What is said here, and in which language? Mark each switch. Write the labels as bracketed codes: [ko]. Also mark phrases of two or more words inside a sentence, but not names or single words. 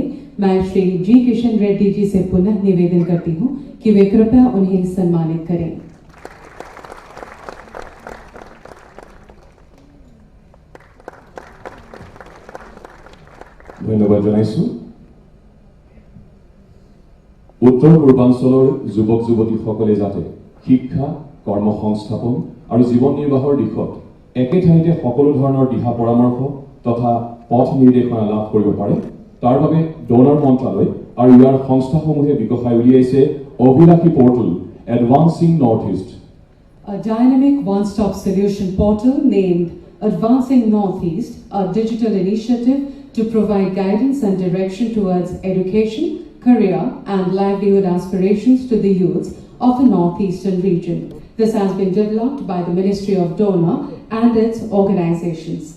[hi] मैं श्री जी किशन रेड्डी जी से पुनः निवेदन करती हूं कि वे कृपया उन्हें सम्मानित करें। [as] धन्यवाद जनाइছো। उत्तर पूर्वांचলৰ যুৱক যুৱতীসকলে যাতে শিক্ষা, কৰ্মসংস্থাপন আৰু জীৱন নিৰ্বাহৰ দিশত একে ঠাইতে সকলো ধৰণৰ দিহা পৰামৰ্শ তথা পথ নিৰ্দেশনা লাভ কৰিব পাৰে, তাৰ বাবে ডোনাৰ মন্ত্ৰালয় আৰু ইয়াৰ সংস্থাসমূহে বিকশাই উলিয়াইছে অভিলাষী পৰ্টেল এডভান্সিং নৰ্থ ইষ্ট। [en] A dynamic one-stop solution portal named Advancing Northeast, a digital initiative to provide guidance and direction towards education, career and livelihood aspirations to the youths of the Northeastern region. This has been developed by the Ministry of Donor and its organizations.